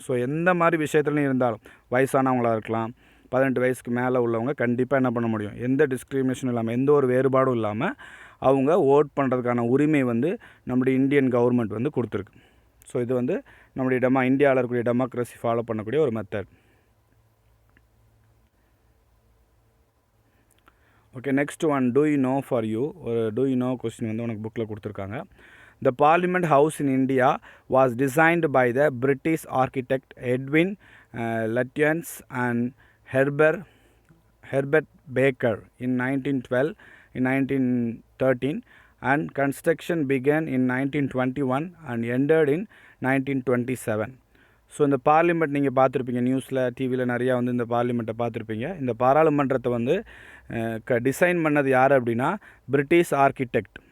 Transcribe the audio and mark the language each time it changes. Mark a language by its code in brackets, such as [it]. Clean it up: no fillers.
[ta] So எந்த மாதிரி விஷயத்துல நீ இருந்தாலும் வயசானவங்களாக இருக்கலாம், 18 வயசுக்கு மேலே உள்ளவங்க கண்டிப்பாக என்ன பண்ண முடியும், எந்த டிஸ்கிரிமினேஷனும் இல்லாமல் எந்த ஒரு வேறுபாடும் இல்லாமல் அவங்க ஓட் பண்ணுறதுக்கான உரிமை வந்து நம்முடைய இந்தியன் கவர்மெண்ட் வந்து கொடுத்துருக்கு. ஸோ இது வந்து நம்முடைய இந்தியாவில் இருக்கக்கூடிய டெமோக்ரஸி ஃபாலோ பண்ணக்கூடிய ஒரு method. [en] Okay, next one do you know for you. ஒரு do you know question [ta] வந்து உனக்கு புக்கில் கொடுத்துருக்காங்க. [en] The Parliament House in India was designed by the British architect Edwin Lutyens and Herbert Baker in 1912 in 1913, and construction began in 1921 and ended in 1927. [ta] So இந்த parliament நீங்கள் பார்த்துருப்பீங்க, நியூஸில் டிவியில் நிறையா வந்து இந்த பார்லிமெண்ட்டை பார்த்துருப்பீங்க. இந்த பாராளுமன்றத்தை வந்து டிசைன் பண்ணது யார் அப்படின்னா பிரிட்டிஷ் ஆர்கிடெக்ட்.